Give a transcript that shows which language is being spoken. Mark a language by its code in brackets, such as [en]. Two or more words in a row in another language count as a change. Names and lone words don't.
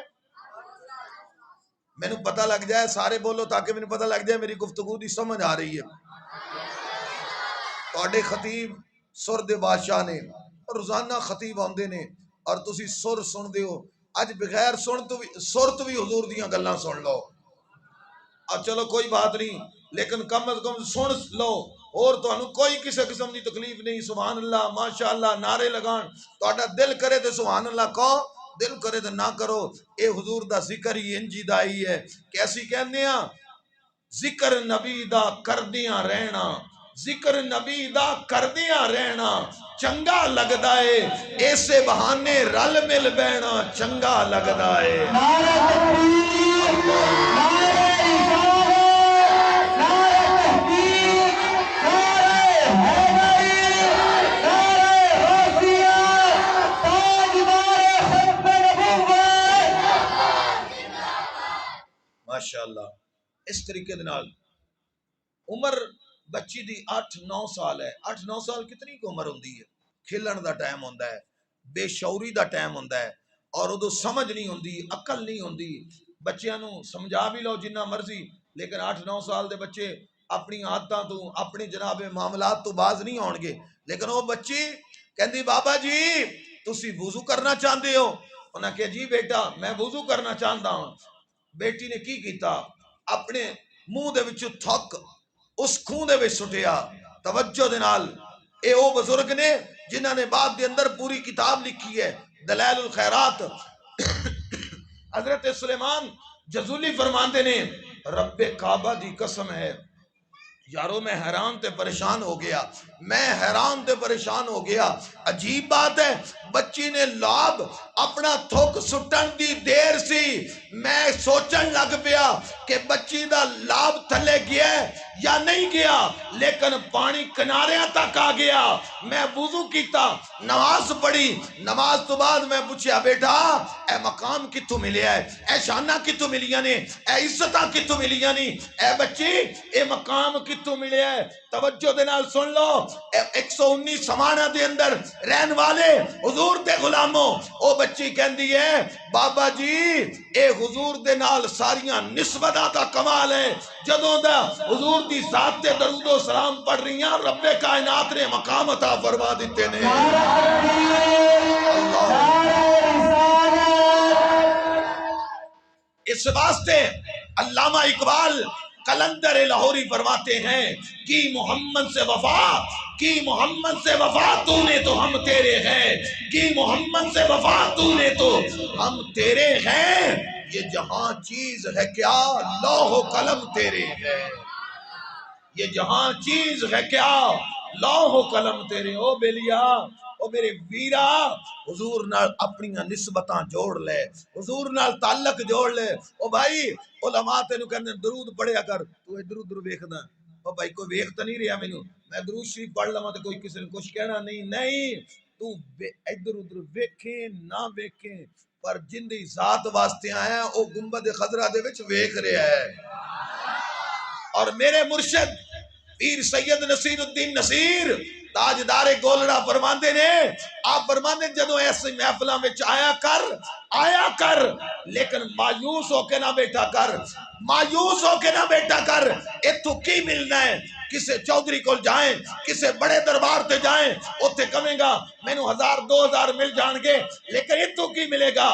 [pa] میں نے پتہ لگ جائے، سارے بولو تاکہ میں نے پتہ لگ جائے میری گفتگو دی سمجھ آ رہی ہے۔ تواڈے خطیب سر دے بادشاہ نے، روزانہ خطیب آندے نے اور تسی سر سن دے ہو، اج بغیر سر تو بھی حضور دیاں گلاں سن لو۔ اب چلو کوئی بات نہیں، لیکن کم از کم سن لو، اور تو انہوں کوئی کسی قسم دی تکلیف نہیں۔ [ar] سبحان اللہ، [pa] ماشاءاللہ، نعرے لگان، تو اڈا دل کرے تو [ar] سبحان اللہ [pa] کہو، دل کرے تو نہ کرو۔ اے حضور دا ذکر ہی انجی دا ہی ہے، کیسی کہنے ہیں؟ ذکر نبی دا کردیاں رہنا، ذکر نبی دا کردیاں رہنا چنگا لگدا ہے، ایسے بہانے رل مل بہنا چنگا لگدا ہے۔ نعرہ تکبیر، نعرہ ماشاءاللہ۔ اس طریقے دنال عمر بچی دی 8-9 سال ہے۔ 8-9 سال کتنی کو عمر ہوندی ہے؟ کھلن دا ٹائم ہوندا ہے، بے شعوری دا ٹائم ہوندا ہے، اور ادو سمجھ نہیں ہوندی، عقل نہیں ہوندی۔ بچیاں نو سمجھا بھی لو جنہ مرضی، لیکن 8-9 سال دے بچے اپنی عادتاں تو، اپنی جناب معاملات تو باز نہیں ہون گے۔ لیکن وہ بچی کہندی بابا جی تسی وضو کرنا چاہندے ہو؟ انہاں کہ جی بیٹا میں وضو کرنا چاہندا ہوں۔ بیٹی نے کی کیتا؟ اپنے منہ دے وچ تھک اس خون دے وچ سٹیا۔ توجہ دے نال، اے او بزرگ نے جنہاں نے بعد دے اندر پوری کتاب لکھی ہے، دلائل الخیرات۔ حضرت سلیمان جزولی فرماندے نے رب کعبہ دی قسم ہے یارو میں حیران تے پریشان ہو گیا، میں حیران تے پریشان ہو گیا۔ عجیب بات ہے، بچی نے لاب اپنا تھوک سٹن دی دیر سی، میں سوچن لگ پیا کہ بچی دا لاب تھلے گیا ہے یا نہیں گیا، لیکن پانی کناریاں تک آ گیا۔ میں وضو کیتا، نماز پڑھی، نماز تو بعد میں پوچھیا بیٹا اے مقام کتوں ملیا ہے، اے شانہ کتوں ملیاں نے، اے عزتاں کتوں ملیاں نے، اے بچی اے مقام کتوں ملیا ہے؟ توجہ دے نال سن لو، 119 سمانہ دے اندر رہن والے حضور دے غلاموں، او بچی کہندی ہے بابا جی اے حضور دے نال ساریاں نسبتاں دا کمال ہے، جدوں دا حضور دی ذات تے درود و سلام پڑھ رہی ہیں رب کائنات نے مقام عطا فرما دیتے نے۔ [ur] اس واسطے علامہ اقبال قلندر لاہوری فرماتے ہیں کی محمد سے وفا، کی محمد سے وفا تو نے تو ہم تیرے ہیں، کی محمد سے وفا تو نے تو ہم تیرے ہیں، یہ جہاں چیز ہے کیا لوح و قلم تیرے ہے، یہ جہاں چیز ہے کیا لوح و قلم تیرے۔ [pa] او بیلیا، او میرے ویرا، حضور نال اپنی نسبتاں جوڑ لے، حضور نال تعلق جوڑ لے۔ او بھائی علماء تینو کہنے درود پڑھیا کر، تو ادھر ادھر ویکھدا، او بھائی کوئی ویکھتا نہیں رہیا مینوں، میں درود شریف پڑھ لواں تے کوئی کسی نے کچھ کہنا نہیں، نہیں تو ادھر ادھر ویکھے نہ ویکھے پر جن دی ذات واسطے آیا او گنبد خضرا دے وچ ویکھ رہیا ہے۔ اور میرے مرشد پیر سید نصیر الدین نصیر تاجدار گولڑا فرماندے نے، آپ فرماندے جدوں ایسی محفلاں وچ آیا کر لیکن مایوس ہو کے نہ بیٹھا کر، مایوس ہو کے نہ بیٹھا کر۔ اتھوں کی ملنا ہے؟ کسے چودھری کو جائیں، کسے بڑے دربار تے جائیں، اتھے کمیں گا مینوں 1000-2000 مل جان گے، لیکن اتھوں کی ملے گا؟